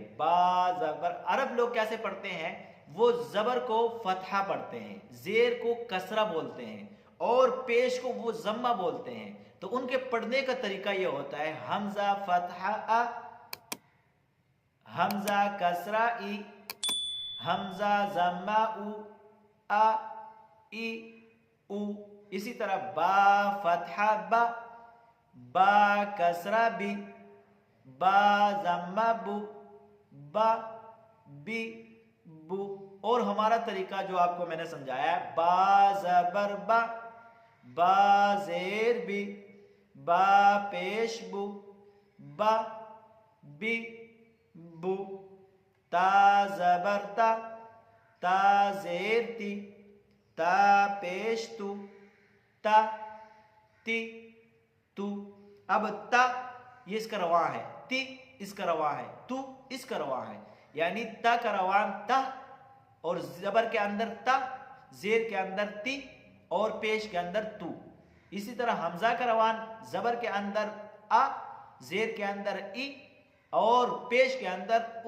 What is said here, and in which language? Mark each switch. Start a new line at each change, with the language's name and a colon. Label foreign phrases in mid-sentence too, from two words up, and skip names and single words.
Urdu: با زبر، عرب لوگ کیسے پڑھتے ہیں؟ وہ زبر کو فتحہ پڑھتے ہیں، زیر کو کسرہ بولتے ہیں، اور پیش کو وہ ضمہ بولتے ہیں۔ تو ان کے پڑھنے کا طریقہ یہ ہوتا ہے، حمزہ فتحہ آ، حمزہ کسرہ ای، حمزہ ضمہ او، آ، ای او. اسی طرح با فتحہ با، با کسرہ بی، با ضمہ بو، با بی بو. اور ہمارا طریقہ جو آپ کو میں نے سمجھایا ہے، با زبر با، با زیر بی، با پیش بو، با بی بو. تا زبر تا، تا زیر تی، تا پیش تو، تا تی تو. اب تا یہ اس کا رواں ہے، تی اس کا رواں ہے، تو اس کا رواں ہے. یعنی تا کا روان تا، اور زبر کے اندر تا، زیر کے اندر تی، اور پیش کے اندر تو. اسی طرح حمزہ کا روان زبر کے اندر آ، زیر کے اندر ای، اور پیش کے اندر او.